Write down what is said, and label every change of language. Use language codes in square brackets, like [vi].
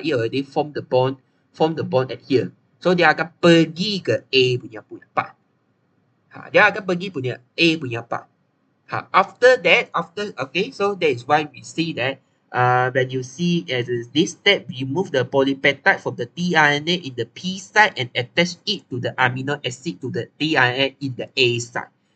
[en] It already formed the bond at here. [ms] So dia akan pergi ke A punya part. Dia akan pergi punya A punya part. [en] After that, okay, so that is why we see that when you see as this step, remove the polypeptide from the tRNA in the P side and attach it to the amino acid to the tRNA in the A side.